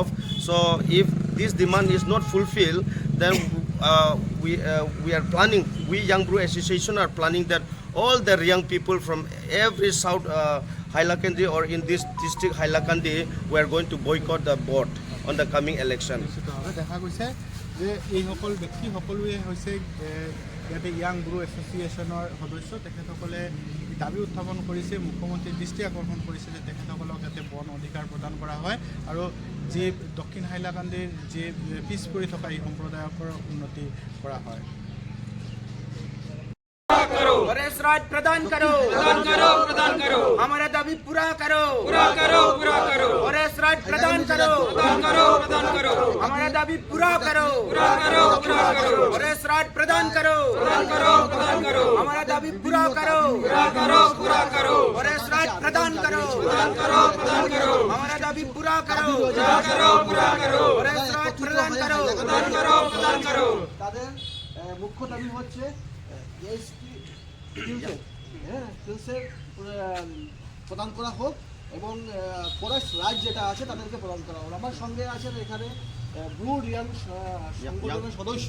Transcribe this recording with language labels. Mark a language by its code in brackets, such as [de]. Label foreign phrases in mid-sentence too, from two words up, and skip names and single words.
[en] So if this demand is not fulfilled, then we are planning, we Young Bru Association are planning that all the young people from every South Hailakandi or in this district Hailakandi, we are going to boycott the board on the coming election. [as] নিশ্চিতভাৱে দেখা গৈছে যে এইসকল ব্যক্তি সকলোৱে হৈছে ইয়াতে য়াং ব্ৰু এছ'চিয়েশ্যনৰ সদস্য। তেখেতসকলে দাবী উত্থাপন কৰিছে, মুখ্যমন্ত্ৰীৰ দৃষ্টি আকৰ্ষণ কৰিছে যে তেখেতসকলক যাতে বন অধিকাৰ প্ৰদান কৰা হয় আৰু যি দক্ষিণ হাইলাকান্দিৰ যি পিছ পৰি থকা এই সম্প্ৰদায়ৰ উন্নতি কৰা হয়। [en] forest right [hi] प्रदान करो हमारा दाबी पूरा करो [en] forest right [hi] प्रदान करो हमारा दाबी पूरा करो [en] forest right [hi] प्रदान करो हमारा दाबी पूरा करो [en] forest right [hi] प्रदान करो हमारा दाबी पूरा करो [en] forest right [hi] प्रदान करो [bn] তাদের মুখ্য দাবি হচ্ছে হিলসের প্রদান করা হোক এবং [en] forest right [bn] যেটা আছে তাদেরকে প্রদান করা হোক। আমার সঙ্গে আছেন এখানে ব্রু রিয়াং সংগঠনের সদস্য।